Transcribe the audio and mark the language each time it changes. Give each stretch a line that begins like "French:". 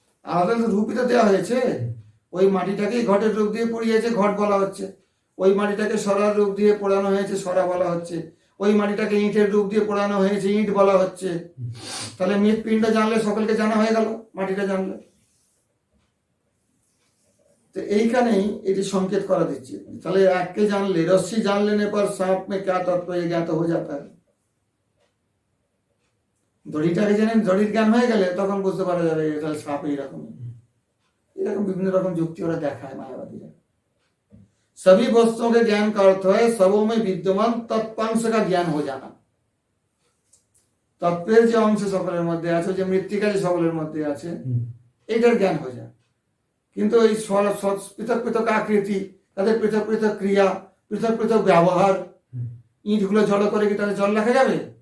Bangla: আলাদা তো রূপই তো দেওয়া হয়েছে। ওই মাটিটাকেই ঘটের রূপ দিয়ে পুড়িয়েছে, ঘট বলা হচ্ছে। ওই মাটিটাকে সরার রূপ দিয়ে পোড়ানো হয়েছে, সরা বলা হচ্ছে। ওই মাটিটাকে ইটের রূপ দিয়ে পোড়ানো হয়েছে, ইট বলা হচ্ছে। তাহলে মৃৎপিণ্ড জানলে সকলকে জানা হয়ে গেল, মাটিটা জানলে। তো এইখানেই এটি সংকেত করা দিচ্ছে। তাহলে এককে জানলে,
Hindi: रस्सी जान लेने पर सांप में क्या तत्व है ज्ञात हो जाता है।
Bangla: দড়িটাকে জেনে দড়ির জ্ঞান হয়ে গেলে তখন বুঝতে পারা যাবে তাহলে সাপ এইরকম। এরকম বিভিন্ন রকম যুক্তি ওরা দেখায় মায়াবাদীরা।
Hindi: सभी वस्तुओं के ज्ञान का अर्थ है सबों में विद्यमान तत्वांश का ज्ञान हो जाना।
Bangla: তত্ত্বের যে অংশ সকলের মধ্যে আছে, যে মৃত্তিকা যে সকলের মধ্যে আছে, এটার জ্ঞান হয়ে যায়। কিন্তু এই পৃথক পৃথক আকৃতি, তাদের পৃথক পৃথক ক্রিয়া, পৃথক পৃথক ব্যবহার, ইটগুলো জড়ো করে কি তাহলে জল রাখা যাবে?